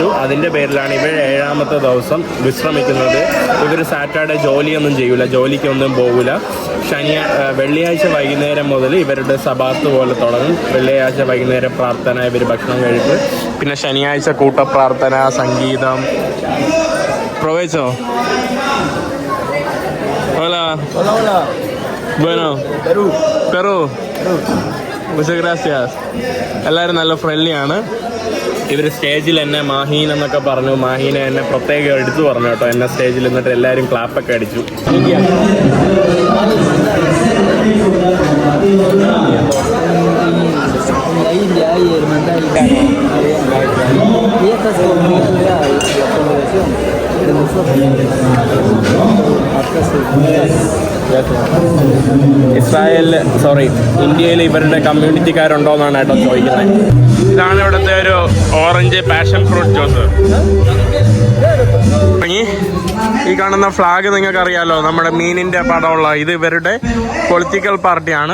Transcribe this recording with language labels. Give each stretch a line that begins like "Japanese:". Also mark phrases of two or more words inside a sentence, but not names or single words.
Malayalam: അതിൻ്റെ പേരിലാണ് ഇവർ 7ാമത്തെ ദിവസം വിശ്രമിക്കുന്നത്. ഇവർ സാറ്റർഡേ ജോലിയൊന്നും ചെയ്യൂല, ജോലിക്കൊന്നും പോകില്ല. വെള്ളിയാഴ്ച വൈകുന്നേരം മുതൽ ഇവരുടെ സബാത്ത് പോലെ തുടങ്ങും. വെള്ളിയാഴ്ച വൈകുന്നേരം പ്രാർത്ഥന, ഇവർ ഭക്ഷണം കഴിപ്പ്. പിന്നെ ശനിയാഴ്ച കൂട്ടപ്രാർത്ഥന, സംഗീതം. പ്രൊവേച്ചോ?
Spanish: Hola. Hola, hola. Bueno. Perú. Perú. Perú. Muchas gracias.
Malayalam: എല്ലാവരും നല്ല ഫ്രണ്ട്ലി ആണ്. ഇവർ സ്റ്റേജിൽ എന്നെ മാഹീൻ എന്നൊക്കെ പറഞ്ഞു. മാഹീനെ എന്നെ പ്രത്യേകം എടുത്തു പറഞ്ഞു കേട്ടോ. എന്നെ സ്റ്റേജിൽ നിന്നിട്ട് എല്ലാവരും ക്ലാപ്പൊക്കെ അടിച്ചു.
Spanish: En la India hay hermandad y esta es comunidad, la congregación de nosotros.
Malayalam: ഇസ്രായേലിൽ ഇന്ത്യയിൽ ഇവരുടെ കമ്മ്യൂണിറ്റിക്കാരുണ്ടോ എന്നാണ് കേട്ടോ ചോദിക്കുന്നത്. ഇതാണ് ഇവിടുത്തെ ഒരു
English: orange passion fruit juice.
Malayalam: ഈ കാണുന്ന ഫ്ലാഗ് നിങ്ങൾക്ക് അറിയാലോ, നമ്മുടെ മീനിന്റെ പടമുള്ള ഇത് ഇവരുടെ
English: political party.